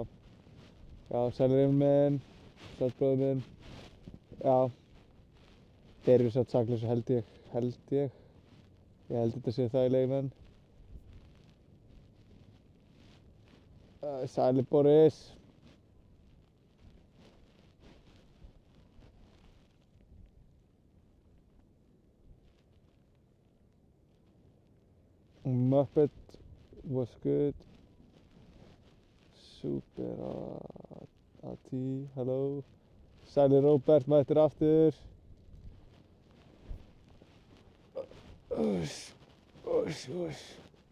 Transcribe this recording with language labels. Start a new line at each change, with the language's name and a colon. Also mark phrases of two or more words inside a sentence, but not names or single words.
Icelandic: Já, sælir Emil minn, sæll bróðir minn. Já. Þeir eru satt saklausu, held ég. Ég held þetta sé það í leikmenn. Sælir Boris.
English: Muppet was good. Super Ati, hello.
Icelandic: Sælir Róbert, mættur aftur. Uss.